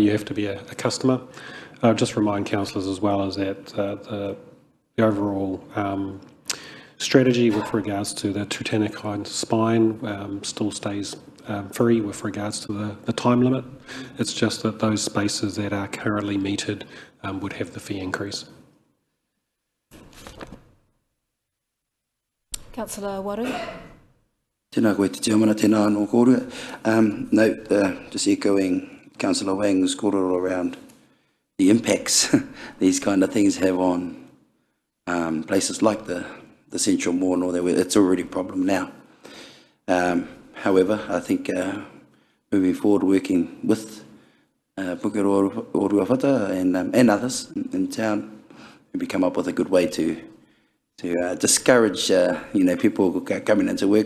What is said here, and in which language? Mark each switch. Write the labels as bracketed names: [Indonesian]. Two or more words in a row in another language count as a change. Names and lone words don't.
[English] You have to be a customer. Just remind councillors as well is that the the overall strategy with regards to the Tutankhamun spine still stays free with regards to the time limit. It's just that those spaces that are currently metered would have the fee increase. Councillor Waru. [Māori] Tēnā koe te tiamana, tēnā anō kōrua. [English] No, just echoing Councillor Wang's kōrero around the impacts these kind of things have on places like the Central Mall and all that. It's already a problem now. However, I think moving forward, working with Pukeroa Ruawhata and others in town, maybe come up with a good way to discourage people coming into work.